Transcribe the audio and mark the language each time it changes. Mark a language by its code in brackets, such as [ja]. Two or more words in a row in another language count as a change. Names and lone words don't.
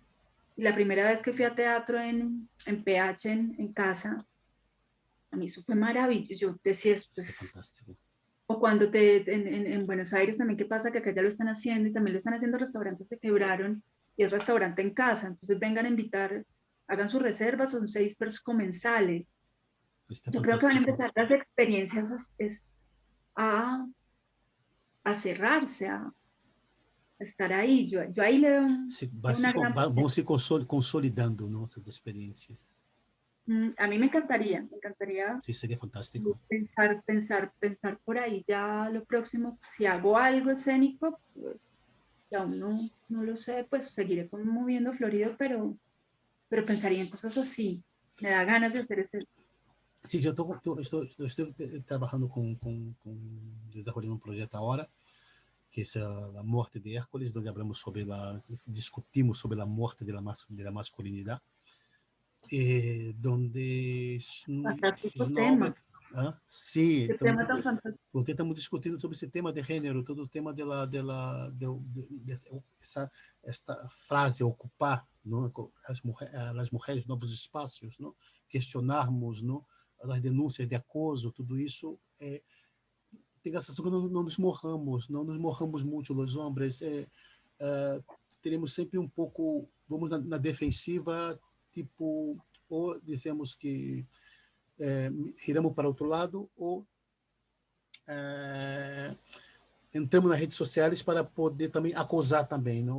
[es] Y la primera vez que fui a teatro en PH, en casa, a mí eso fue maravilloso. Yo decía, [pt] Isso é [es] pues, [pt] fantástico. [es] o cuando en Buenos Aires también, ¿qué pasa? Que acá ya lo están haciendo y también lo están haciendo restaurantes que quebraron y es restaurante en casa. Entonces vengan a invitar, hagan sus reservas, son 6 comensales. [pt] Isso é [es] Yo creo que van a [pt] fantástico. [es] empezar las experiencias a cerrarse, a estar ahí. Yo ahí le veo una gran [pt] Vão [es] potencia. [pt] se consolidando nossas experiências. [es] A mí me encantaría [pt] Isso seria fantástico. [es] pensar por ahí ya lo próximo, si hago algo escénico, pues, ya aún no lo sé, pues seguiré como moviendo Florido, pero pensaría en cosas así. Me da ganas de hacer ese. [pt] Sim, estou trabalhando com desenvolvendo um projeto agora, que é a morte de Hércules, onde hablamos sobre discutimos sobre a morte da masculinidade, [es] donde [pt] Fantástico [es] es una obra. tema, ¿Ah? Sí, qué tema tan fantástico. [pt] porque estamos discutindo sobre esse tema de gênero, todo o tema de esta frase ocupar, não? As mulheres novos espaços, não? Questionarmos, não? As denúncias de acoso, tudo isso tem a sensação que não nos morramos muito, os homens, teremos sempre um pouco, vamos na defensiva, tipo, ou dizemos que giramos para outro lado, ou entramos nas redes sociais para poder também acusar também, não?